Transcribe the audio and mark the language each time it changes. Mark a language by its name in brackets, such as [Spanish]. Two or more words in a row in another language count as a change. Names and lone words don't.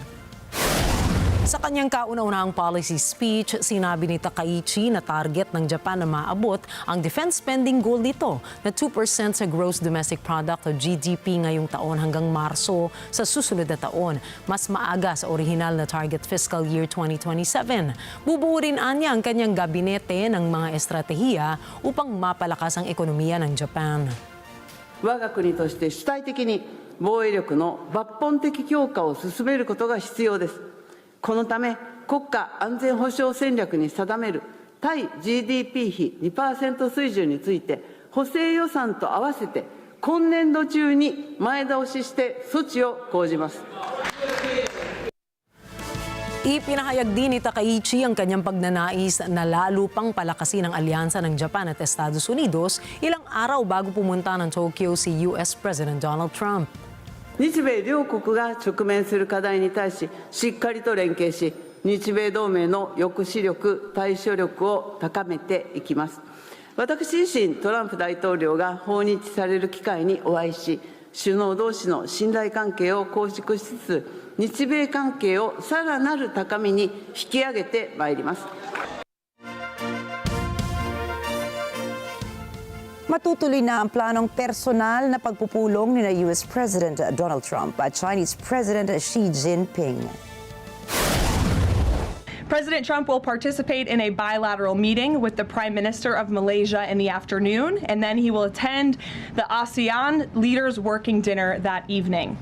[Filipino] Sa kanyang kauna-unahang [English] policy speech, [Filipino] sinabi ni Takaichi na target ng Japan na maabot ang [English] defense spending goal [Filipino] nito na 2% sa [English] gross domestic product [Filipino] o GDP ngayong taon hanggang Marso sa susunod na taon, mas maaga sa orihinal na [English] target fiscal year 2027. [Filipino] Bubuo rin anya ang kanyang gabinete ng mga estratehiya upang mapalakas ang ekonomiya ng Japan. [Japanese] 我が国として主体的に防衛力の抜本的強化を進めることが必要です。このため国家安全保障戦略に定める対 GDP 比 2% 水準について補正予算と合わせて今年度中に前倒しして措置を講じます。 [Filipino] Ipinahayag din ni Takaichi ang kanyang pagnanais na lalo pang palakasin ang alyansa ng Japan at Estados Unidos ilang araw bago pumunta ng Tokyo si [English] US President Donald Trump. [Japanese] 日米両国が直面する課題に対し、しっかりと連携し、日米同盟の抑止力、対処力を高めていきます。私自身、トランプ大統領が訪日される機会にお会いし、首脳同士の信頼関係を構築しつつ、日米関係をさらなる高みに引き上げてまいります。 [Filipino] Matutuloy na ang planong personal na pagpupulong ni [English] US President Donald Trump [Filipino] at [English] Chinese President Xi Jinping. President Trump will participate in a bilateral meeting with the Prime Minister of Malaysia in the afternoon, and then he will attend the ASEAN Leaders Working Dinner that evening.